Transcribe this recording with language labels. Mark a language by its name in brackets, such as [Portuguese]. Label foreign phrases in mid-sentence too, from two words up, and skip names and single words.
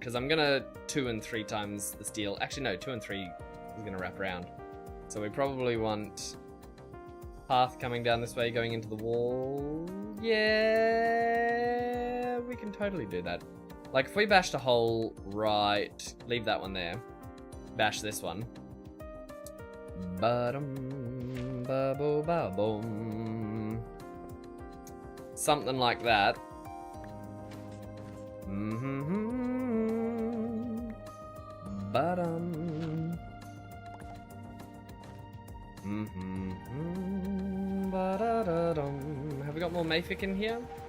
[English] Because I'm gonna 2 and 3 times the steel. Actually, no, 2 and 3 is gonna wrap around. So we probably want path coming down this way, going into the wall. Yeah, we can totally do that. Like if we bashed a hole right, leave that one there, bash this one. Ba-dum, ba-bo-ba-boom. Something like that. Ba-dum. Have we got more Mayfic in here?